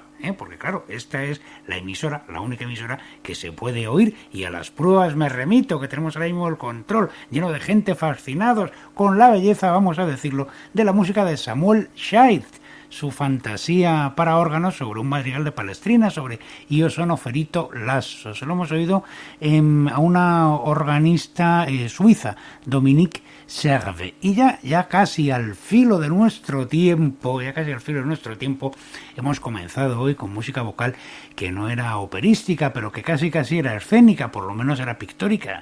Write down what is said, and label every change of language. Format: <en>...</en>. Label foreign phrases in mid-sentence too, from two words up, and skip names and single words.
<es>Porque claro, esta es la emisora, la única emisora que se puede oír, y a las pruebas me remito, que tenemos ahora mismo el control lleno de gente fascinados con la belleza, vamos a decirlo, de la música de Samuel Scheidt, su fantasía para órganos sobre un madrigal de Palestrina, sobre Io sono ferito lasso. Se lo hemos oído a una organista suiza, Dominique Serve. Y ya casi al filo de nuestro tiempo, hemos comenzado hoy con música vocal que no era operística, pero que casi era escénica, por lo menos era pictórica.</es>